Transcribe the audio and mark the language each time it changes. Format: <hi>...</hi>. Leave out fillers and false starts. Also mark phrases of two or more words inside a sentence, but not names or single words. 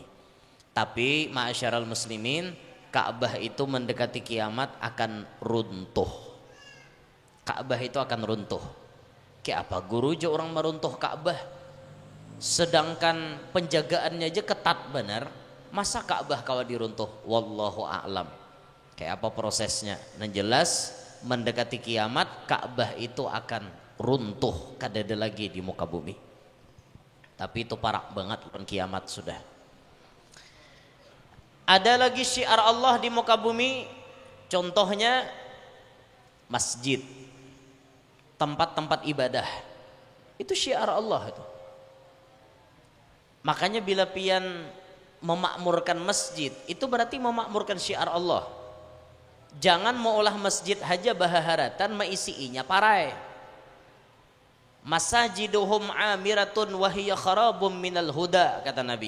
<id>Tapi</id> <ar>معاشر المسلمين,</ar> <id>Ka'bah itu mendekati kiamat akan runtuh. Ka'bah itu akan runtuh. Kayak apa guru aja orang meruntuh Ka'bah. Sedangkan penjagaannya aja ketat benar.</id> <bjn>Masa Ka'bah kawa diruntuh?</bjn> <ar>والله أعلم.</ar> <id>Kayak apa prosesnya? Yang jelas mendekati kiamat Ka'bah itu akan runtuh kadada lagi di muka bumi. Tapi itu parah banget bukan kiamat sudah. Ada lagi syiar Allah di muka bumi. Contohnya masjid. Tempat-tempat ibadah. Itu syiar Allah itu. Makanya bila pian memakmurkan masjid, itu berarti memakmurkan syiar Allah.</id> <bjn>Jangan maulah masjid haja bahaharatan maisiinya parai.</bjn> <ar>مساجدهم عامرة وهي خراب من الهدى,</ar> <id>kata Nabi.</id>